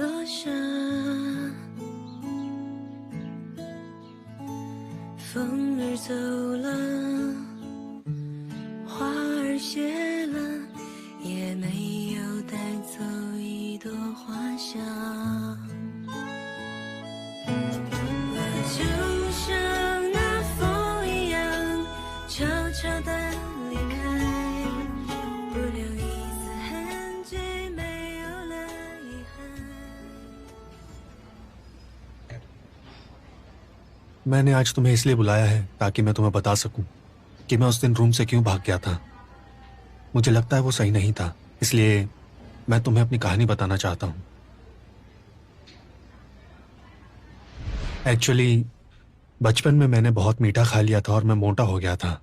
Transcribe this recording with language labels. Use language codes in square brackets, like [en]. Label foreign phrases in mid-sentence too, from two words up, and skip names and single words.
[zh] 下，风儿走了，花儿谢了，也没有带走一朵花香。我就像那风一样，悄悄地离开，不留一丝痕迹，没有了遗憾。 [hi] मैंने आज तुम्हें इसलिए बुलाया है ताकि मैं तुम्हें बता सकूं कि मैं उस दिन रूम से क्यों भाग गया था। मुझे लगता है वो सही नहीं था, इसलिए मैं तुम्हें अपनी कहानी बताना चाहता हूं। एक्चुअली बचपन में मैंने बहुत मीठा खा लिया था और मैं मोटा हो गया था।